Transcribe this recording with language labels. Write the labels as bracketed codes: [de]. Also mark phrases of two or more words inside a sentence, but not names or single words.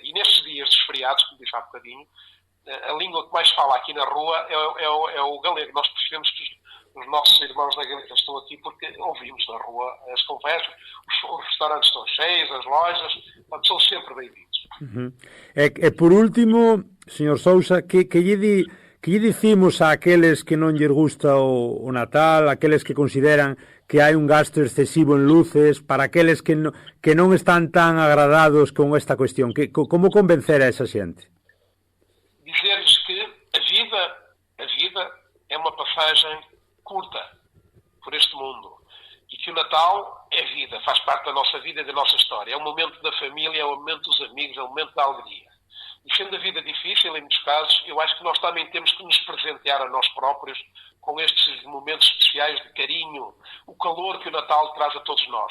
[pt] E nestes dias dos feriados, como disse há bocadinho, a língua que mais fala aqui na rua é o galego. Nós percebemos que os nossos irmãos da Galiza estão aqui porque ouvimos na rua as conversas, os restaurantes estão cheios, as lojas, portanto, são sempre bem-vindos. [gl] E por último, señor Sousa, que lle dicimos a aqueles que non lles gusta o Natal, aqueles que consideran que hai un gasto excesivo en luces, para aqueles que non están tan agradados con esta cuestión? Como convencer a esa xente? [pt] Dizer-lhes que a vida é uma passagem curta por este mundo e que o Natal é vida, faz parte da nossa vida e da nossa história. É o momento da família, é o momento dos amigos, é o momento da alegria. E sendo a vida difícil, em muitos casos, eu acho que nós também temos que nos presentear a nós próprios com estes momentos especiais de carinho, o calor que o Natal traz a todos nós.